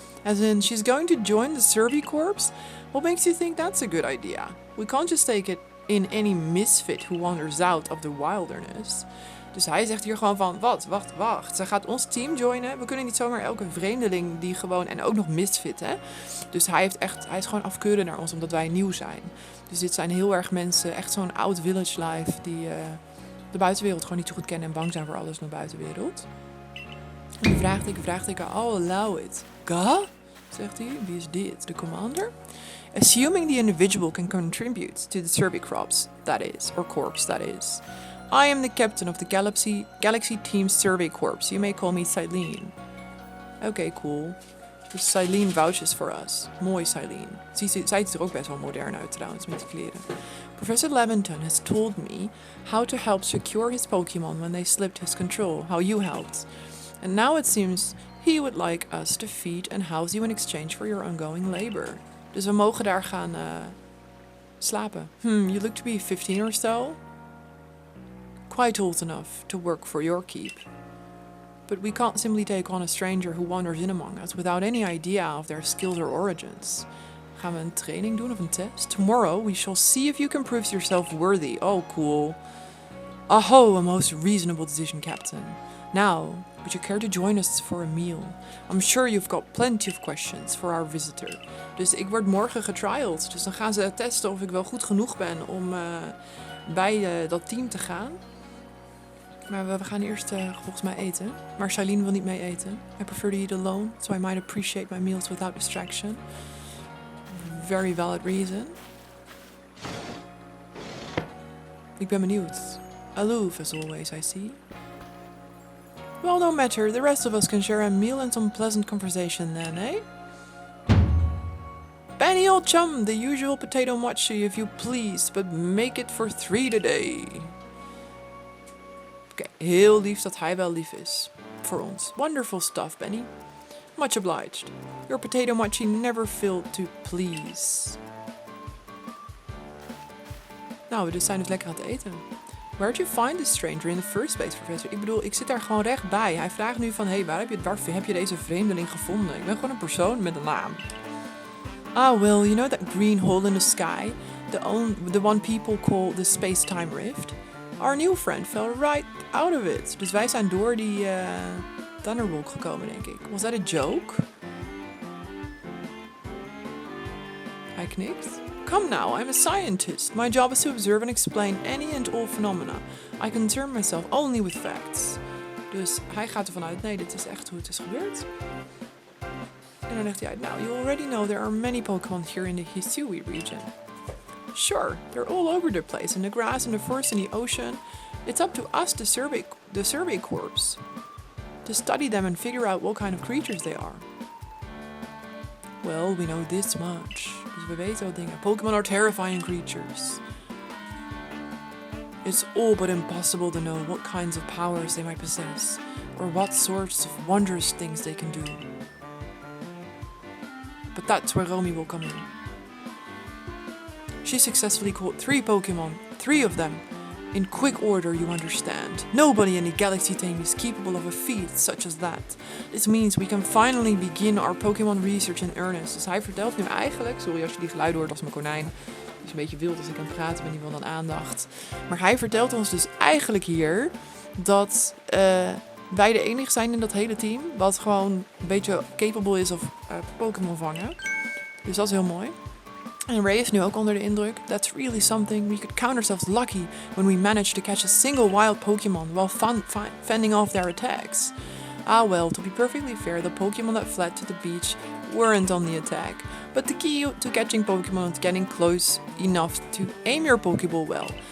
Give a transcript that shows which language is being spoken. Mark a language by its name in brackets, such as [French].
[English] As in, she's going to join the Survey Corps? What makes you think that's a good idea? We can't just take it in any misfit who wanders out of the wilderness. [Dutch] Dus hij zegt hier gewoon van, wacht. Ze gaat ons team joinen. We kunnen niet zomaar elke vreemdeling die gewoon, en ook nog misfit, hè. Dus hij is gewoon afkeuren naar ons, omdat wij nieuw zijn. Dus dit zijn heel erg mensen, echt zo'n oud village life, die de buitenwereld gewoon niet zo goed kennen en bang zijn voor alles naar de buitenwereld. En vraagteken, [English] I'll allow it. [Dutch] Ga? zegt hij. Wie is dit? De commander? [English] Assuming the individual can contribute to the survey crops, that is, or corps, that is. I am the captain of the Galaxy Team Survey Corps. You may call me Cylene. [Dutch] Oké, cool. Dus [English] Cylene vouches for us. [Dutch] Mooi Cylene. Zij ziet er ook best wel modern uit trouwens, met die kleren. [English] Professor Levinton has told me how to help secure his Pokemon when they slipped his control. How you helped. And now it seems he would like us to feed and house you in exchange for your ongoing labor. [Dutch] Dus we mogen daar gaan slapen. [English] You look to be 15 or so. Quite old enough to work for your keep. But we can't simply take on a stranger who wanders in among us without any idea of their skills or origins. [Dutch] Gaan we een training doen of een test? [English] Tomorrow we shall see if you can prove yourself worthy. Oh, cool. Aho, a most reasonable decision, Captain. Now, would you care to join us for a meal? I'm sure you've got plenty of questions for our visitor. [Dutch] Dus ik word morgen getriald. Dus dan gaan ze testen of ik wel goed genoeg ben om bij dat team te gaan. Maar we gaan eerst volgens mij eten. Maar Cylene wil niet mee eten. [English] I prefer to eat alone, so I might appreciate my meals without distraction. Very valid reason. [Dutch] Ik ben benieuwd. [English] Aloof as always, I see. Well, no matter. The rest of us can share a meal and some pleasant conversation then, eh? Benny, old chum, the usual potato mochi if you please, but make it for 3 today. [Dutch] Oké, heel lief dat hij wel lief is. Voor ons. [English] Wonderful stuff, Benny. Much obliged. Your potato mochi never failed to please. [Dutch] Nou, we dus zijn dus lekker aan het eten. [English] Where'd you find this stranger in the first place, professor? [Dutch] Ik bedoel, ik zit daar gewoon recht bij. Hij vraagt nu van, hey, waar heb je deze vreemdeling gevonden? Ik ben gewoon een persoon met een naam. [English] Ah, well, you know that green hole in the sky? The one people call the space-time rift? Our new friend fell right out of it. [Dutch] Dus wij zijn door die thunderwolk gekomen, denk ik. [English] Was that a joke? [Dutch] Hij knikt. [English] Come now, I'm a scientist. My job is to observe and explain any and all phenomena. I concern myself only with facts. [Dutch] Dus hij gaat ervan uit, nee, dit is echt hoe het is gebeurd. En dan legt hij uit, [English] now, you already know there are many Pokemon here in the Hisui region. Sure, they're all over the place, in the grass, in the forest, in the ocean. It's up to us, the survey corps, to study them and figure out what kind of creatures they are. Well, we know this much. [Dutch] Dus we weten wat dingen. [English] Pokemon are terrifying creatures. It's all but impossible to know what kinds of powers they might possess, or what sorts of wondrous things they can do. But that's where Romy will come in. She successfully caught 3 Pokemon, 3 of them, in quick order, you understand. Nobody in the Galaxy team is capable of a feat such as that. This means we can finally begin our Pokemon research in earnest. [Dutch] Dus hij vertelt nu eigenlijk, sorry als je die geluiden hoort als mijn konijn. Het is een beetje wild als ik aan het praten ben, die wil dan aandacht. Maar hij vertelt ons dus eigenlijk hier dat wij de enige zijn in dat hele team wat gewoon een beetje capable is of Pokémon vangen. Dus dat is heel mooi. En Ray is nu ook onder de indruk. [English] That's really something. We could count ourselves lucky when we managed to catch a single wild Pokemon while fending off their attacks. Ah well, to be perfectly fair, the Pokemon that fled to the beach weren't on the attack. But the key to catching Pokemon is getting close enough to aim your Pokeball well.